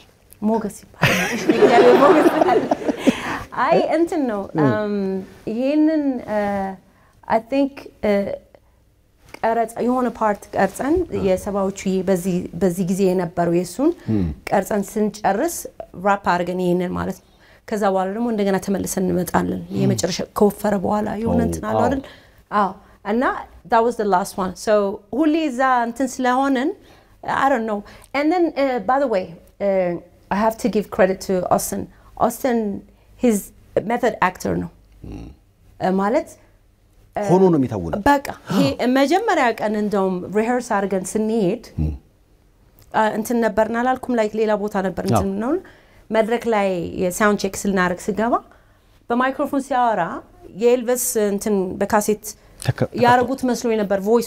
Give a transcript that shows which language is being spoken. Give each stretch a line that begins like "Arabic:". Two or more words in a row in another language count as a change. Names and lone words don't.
Amharic: ሞገስ ይባላል እግዚአብሔር ሞገስ ይባላል አይ እንትን ነው ይሄንን
English: I think
Amharic: ቀረጽ የሆነ ፓርት ቀርጸን የሰባዎቹ በዚህ ጊዜ የነበረው የሱን ቀርጸን ስንጨርስ ራፕ አድርገን ይሄንን ማለት ነው ከዛ በኋላ ደግሞ እንደገና ተመልሰን እንመጣለን የመጨረሻ ከወፈረ በኋላ የሆነ እንትን አለ አይደል እና
English: that was the last one so
Amharic: ሁሌ እዛ እንትን ስለሆነን
English: I don't know and then by the way I have to give credit to Austin his method actor
Amharic: ነው ማለት ሆኖ ነው የሚታወቀው በቃ መጀመሪያ ቀን እንደውም ሪሄርስ አድርገን ስንሄድ እንትን ነበርና አላልኩም ላይክ ሌላ ቦታ ነበር እንትን ነው መድረክ ላይ የሳውንድ ቼክ ስልናርክ ስገባ በማይክሮፎን ሲያወራ የኤልቪስ እንትን በካሴት ያረጉት መስሎ ነበር ቮይሱ